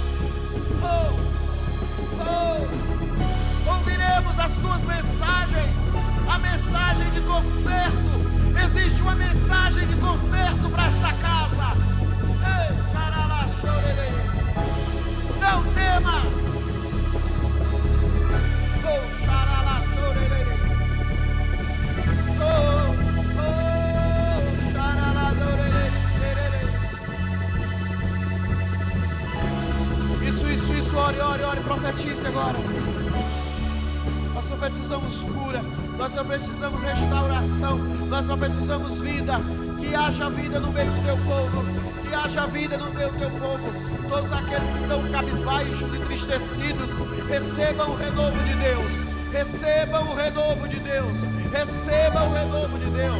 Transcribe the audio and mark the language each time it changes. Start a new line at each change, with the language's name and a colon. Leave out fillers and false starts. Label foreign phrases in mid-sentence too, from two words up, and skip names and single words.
Portuguese: Ouviremos as tuas mensagens, a mensagem de conserto. Existe uma mensagem de conserto para essa casa. Ei, xarala, chorelei. Não temas. Oh, xarala, chorelei. Oh, xarala, chorelei, xerelei. Isso, ore, ore, ore, profetize agora. Nós profetizamos cura, nós profetizamos restauração, nós profetizamos vida. Que haja vida no meio do teu povo, que haja vida no meio do teu povo. Todos aqueles que estão cabisbaixos, entristecidos, recebam o renovo de Deus, recebam o renovo de Deus, recebam o renovo de Deus.